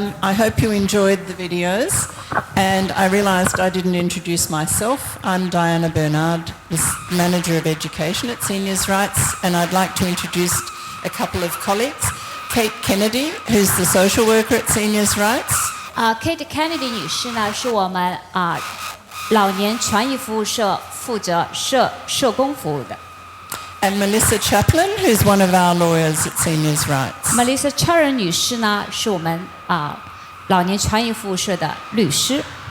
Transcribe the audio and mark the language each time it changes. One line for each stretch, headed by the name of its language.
English: I hope you enjoyed the videos, and I realised I didn't introduce myself. I'm Diana Bernard, the Manager of Education at Seniors' Rights, and I'd like to introduce a couple of colleagues. Kate Kennedy, who's the social worker at Seniors' Rights.
Chinese: Kate Kennedy 女士呢，是我们老年权益服务社负责社工服务的。
English: And Melissa Chaplin, who's one of our lawyers at Seniors' Rights.
Chinese: Melissa Chaplin 女士呢，是我们老年权益服务社的律师。